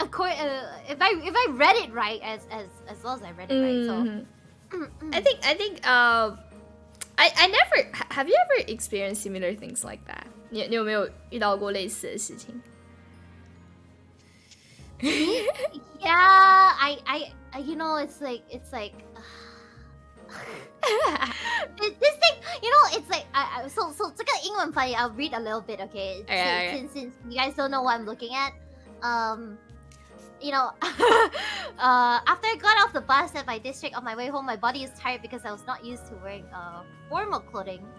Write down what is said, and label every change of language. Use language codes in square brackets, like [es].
[en] Of course, if I read it right, as well as I read it right. So, I think I never have you ever experienced similar things like that? [zh] 你有没有遇到过类似的事情？ [en] Yeah, I you know, it's like this thing, you know, it's like so [zh] 这个英文翻译 [en] I'll read a little bit, okay? Alright. Since you guys don't know what I'm looking at, you know, after I got off the bus at my district on my way home, my body is tired because I was not used to wearing formal clothing.